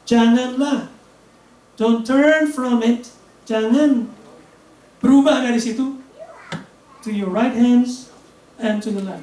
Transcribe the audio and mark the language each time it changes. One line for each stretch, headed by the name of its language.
English: Janganlah, don't turn from it.
Indonesian: Jangan berubah dari situ.
English: To your right hands and to the left.